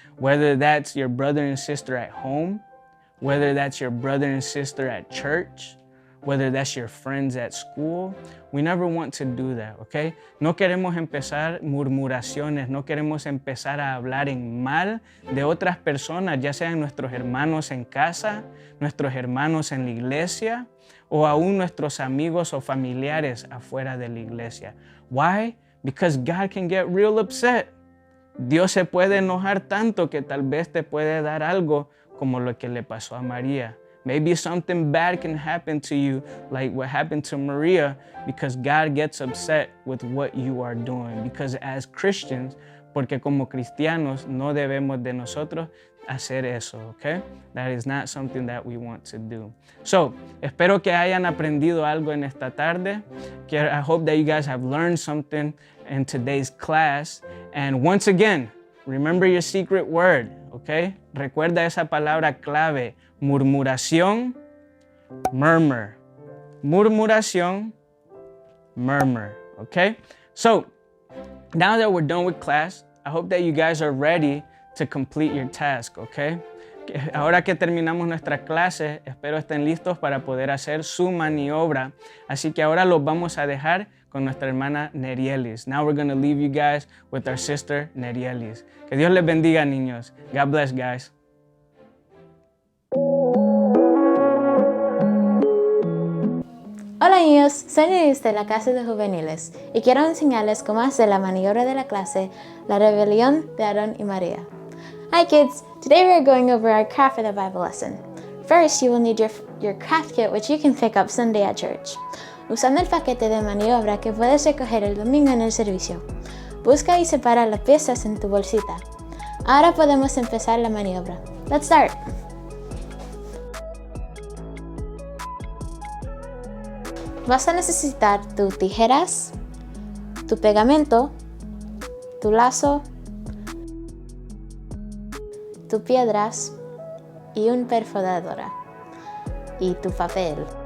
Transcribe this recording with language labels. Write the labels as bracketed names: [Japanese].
[English] Whether that's your brother and sister at home, whether that's your brother and sister at church, whether that's your friends at school, we never want to do that, okay? [Spanish] No queremos empezar murmuraciones, no queremos empezar a hablar en mal de otras personas, ya sean nuestros hermanos en casa, nuestros hermanos en la iglesia, o aún nuestros amigos o familiares afuera de la iglesia. [English] Why? Because God can get real upset. [Spanish] Dios se puede enojar tanto que tal vez te puede dar algo como lo que le pasó a María. [English] Maybe something bad can happen to you like what happened to Maria because God gets upset with what you are doing. Because as Christians, [Spanish] porque como cristianos no debemos de nosotros hacer eso, okay? [English] That is not something that we want to do. [Spanish] So, espero que hayan aprendido algo en esta tarde. [English] I hope that you guys have learned something in today's class. And once again, remember your secret word, okay? [Spanish] Recuerda esa palabra clave, murmuración, murmur. [English] Murmuración, murmur, okay? So, now that we're done with class, I hope that you guys are ready to complete your task, okay? [Spanish] Ahora que terminamos nuestra clase, espero estén listos para poder hacer su maniobra. Así que ahora los vamos a dejar con nuestra hermana Nerielis. [English] Now we're going to leave you guys with our sister Nerielis. [Spanish] Que Dios les bendiga, niños. [English] God bless, guys. [Spanish] Hola niños, soy Nerielis de la clase de juveniles y quiero enseñarles cómo hacer la maniobra de la clase, la rebelión de Arron y María. [English] Hi kids, today we are going over our craft for the Bible lesson. First, you will need your craft kit, which you can pick up Sunday at church. [Spanish] Usando el paquete de maniobra que puedes recoger el domingo en el servicio. Busca y separa las piezas en tu bolsita. Ahora podemos empezar la maniobra. [English] Let's start! [Spanish] Vas a necesitar tus tijeras, tu pegamento, tu lazo, tus piedras y una perforadora y tu papel.